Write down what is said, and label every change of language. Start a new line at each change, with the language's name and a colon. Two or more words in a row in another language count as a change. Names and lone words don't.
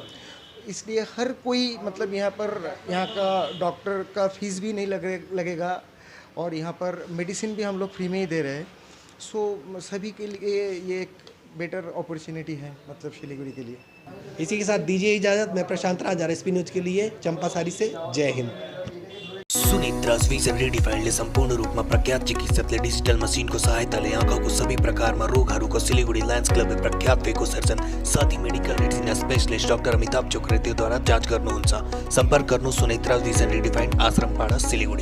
Hindi: इसलिए हर कोई मतलब यहाँ का डॉक्टर का फीस भी नहीं लगेगा और यहाँ पर मेडिसिन भी हम लोग फ्री में ही दे रहे हैं। सो सभी के लिए ये एक
English: better opportunity
Hindi: है मतलब सिलीगुड़ी के लिए। इसी के साथ दीजिए इजाज़त। मैं प्रशांत राज, RSP न्यूज़ के लिए चंपासारी से। जय हिंद।
Nepali: सुनेत्राज विज़न रीडिफाइन्डले संपूर्ण रूपमा प्रख्यात चिकित्सकले डिजिटल मसिनको सहायताले आँखाको सबै प्रकारमा रोगहरूको सिलीगुडी लायन्स क्लब में प्रख्यात
English: phaco surgeon
Nepali: साथै
English: medical retina specialist doctor
Nepali: अमिताभ चक्रवर्तीद्वारा जाँच गर्नुहुन्छ। सम्पर्क गर्नु सुनेत्राज विज़न रीडिफाइन्ड, आश्रमपाडा, सिलीगुडी।